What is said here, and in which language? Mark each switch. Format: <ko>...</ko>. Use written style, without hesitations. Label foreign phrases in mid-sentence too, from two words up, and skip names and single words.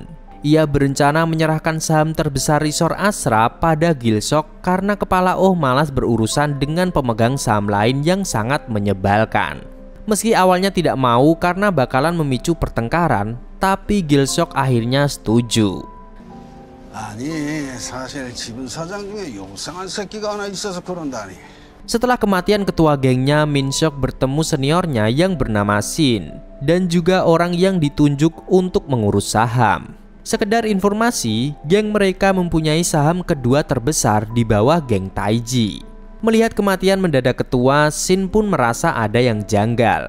<id>Ia berencana menyerahkan saham terbesar resor Asra pada Gil-sok karena kepala Oh malas berurusan dengan pemegang saham lain yang sangat menyebalkan. Meski awalnya tidak mau karena bakalan memicu pertengkaran, tapi Gil-sok akhirnya setuju.</id> <ko>아니, 사실 집은 사장 중에 용상한 새끼가 하나 있어서 그런다니.</ko> <id>Setelah kematian ketua gengnya, Min-seok bertemu seniornya yang bernama Shin dan juga orang yang ditunjuk untuk mengurus saham. Sekedar informasi, geng mereka mempunyai saham kedua terbesar di bawah geng Taiji. Melihat kematian mendadak ketua, Shin pun merasa ada yang janggal.</id>